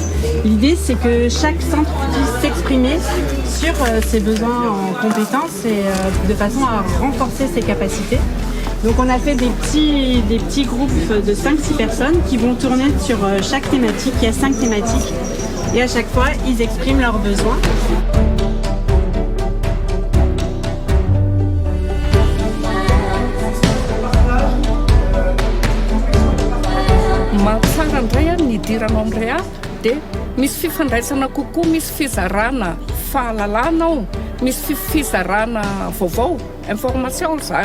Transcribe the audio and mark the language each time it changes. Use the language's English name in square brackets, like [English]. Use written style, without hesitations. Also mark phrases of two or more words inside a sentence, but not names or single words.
[French] L'idée c'est que chaque centre puisse s'exprimer sur ses besoins en compétences et de façon à renforcer ses capacités. Donc on a fait des petits groupes de 5-6 personnes qui vont tourner sur chaque thématique. Il y a 5 thématiques et à chaque fois ils expriment leurs besoins. [Malagasy] Mahatsara indray ny idiranao amin'ny REAP dia misy fifandraisana kokoa, misy fizarana fahalalana ao, misy fizarana vaovao, information zany.